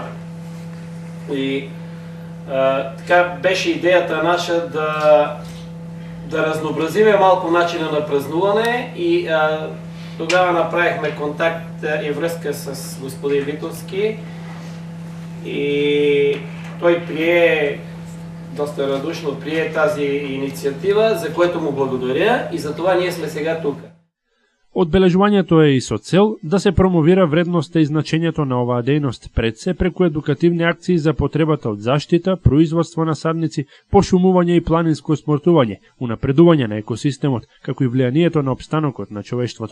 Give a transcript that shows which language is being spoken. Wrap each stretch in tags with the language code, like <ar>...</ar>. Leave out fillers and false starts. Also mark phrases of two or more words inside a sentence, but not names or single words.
<bg>И така беше идеята наша да разнообразиме малко начина на празнуване и тогава направихме контакт и връзка с господин Витовски. И той доста радушно прие тази инициатива, за което му благодаря и за това ние сме сега тук.</bg> <mk>Одбележувањето е и со цел да се промовира вредноста и значењето на оваа дејност, пред се преку едукативни акции за потребата од заштита, производство на садници, пошумување и планинско смортување, унапредување на екосистемот, како и влијанието на опстанокот на човештвото.</mk>